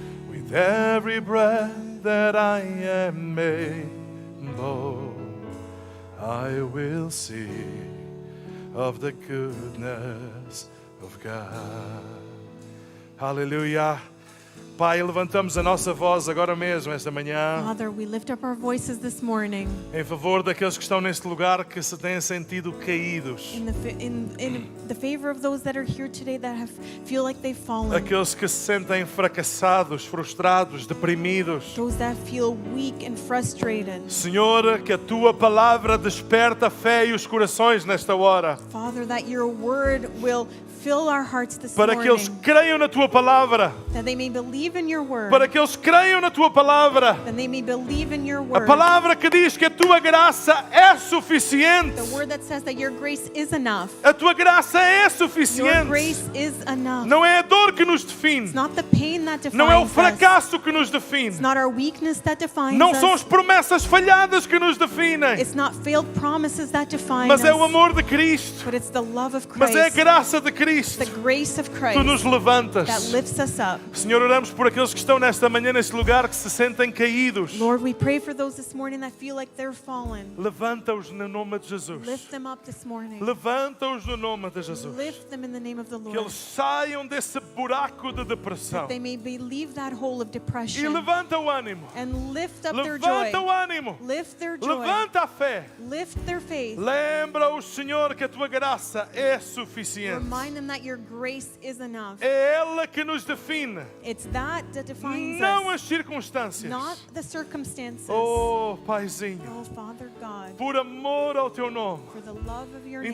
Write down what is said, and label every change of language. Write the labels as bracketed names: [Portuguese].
[English] With every breath that I am able, I will sing of the goodness of God. Hallelujah. [Portuguese] Pai, levantamos a nossa voz agora mesmo, esta manhã, [English] Father, we lift up our voices this morning [Portuguese] em favor daqueles que estão neste lugar que se têm sentido caídos. [English] in the favor of those that are here today that feel like they've fallen. [Portuguese] Aqueles que se sentem fracassados, frustrados, deprimidos. [English] Those that feel weak and frustrated. [Portuguese] Senhor, que a Tua palavra desperta a fé e os corações nesta hora. [English] Father, that your word will fill our hearts this [Portuguese] Para que eles [English] morning. [Portuguese] creiam na Tua palavra. [English] That they may believe in your word. [Portuguese] Para que eles creiam na Tua palavra. [English] That they may believe in your [Portuguese] A [English] word. [Portuguese] palavra que diz que a Tua graça é suficiente. [English] The word that says that your grace is enough. [Portuguese] A Tua graça é [English] Your [Portuguese] suficiente. [English] grace is enough. [Portuguese] Não é a dor que nos define. [English] It's not the pain that defines [Portuguese] Não é o [English] us. [Portuguese] fracasso que nos define. [English] It's not our weakness that defines [Portuguese] Não são as [English] us. [Portuguese] promessas falhadas que nos definem. [English] It's not failed promises that define [Portuguese] Mas é o [English] us. [Portuguese] amor de Cristo. [English] But it's the love of [Portuguese] Mas é a [English] Christ. [Portuguese] graça de Cristo. [English] The grace of [Portuguese] Tu [English] Christ [Portuguese] nos levantas. [English] that lifts us up. [Portuguese] Senhor, oramos por aqueles que estão nesta manhã neste lugar que se sentem caídos. [English] Lord, we pray for those this morning that feel like they're fallen. [Portuguese] Levanta-os no nome de Jesus. [English] Lift them up this morning. [Portuguese] Levanta-os no nome de Jesus. [English] Lift them in the name of the [Portuguese] Que [English] Lord. [Portuguese] eles saiam desse buraco de depressão. [English] They may leave that hole of [Portuguese] E [English] depression [Portuguese] levanta o ânimo. [English] and lift up their joy. [Portuguese] Levanta o ânimo. [English] Lift their joy. [Portuguese] Levanta a fé. [English] Lift their faith. [Portuguese] Lembra-os, Senhor, que a tua graça é suficiente. [English] Remind them that your grace is enough. [Portuguese] É ela que nos define, [English] It's that defines [Portuguese] não [English] us, [Portuguese] as circunstâncias. [English] not the circumstances. [Portuguese] Oh, Paizinho, [English] Oh, Father God, [Portuguese] por amor ao teu nome, [English] for the love of your name,